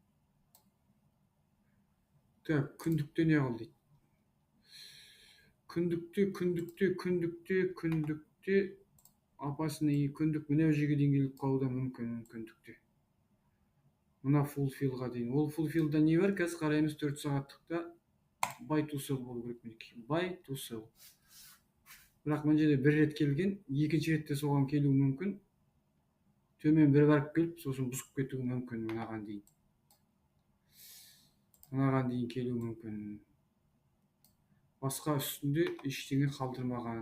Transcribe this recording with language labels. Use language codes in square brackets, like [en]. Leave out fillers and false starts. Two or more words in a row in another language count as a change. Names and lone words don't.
[kk] Күндікте не қыл дейді. Күндікте опасный күндік мына жерге дейін келіп қалуы мүмкін күндікте. Мына фулфилға дейін. Ол фулфилда не бар? Қазір қараймыз 4 сағаттықта [en] buy to sell [kk] болу керек меники. [en] Buy to sell. [kk] Бірақ мына жерде бір рет келген, екінші ретте соған келуі мүмкін. Төмен бір барып келіп, сосын бұзып кетуі мүмкін мынаған дейін. Мынаған дейін келуі мүмкін. Басқа үстінде ештеңе қалдырмаған.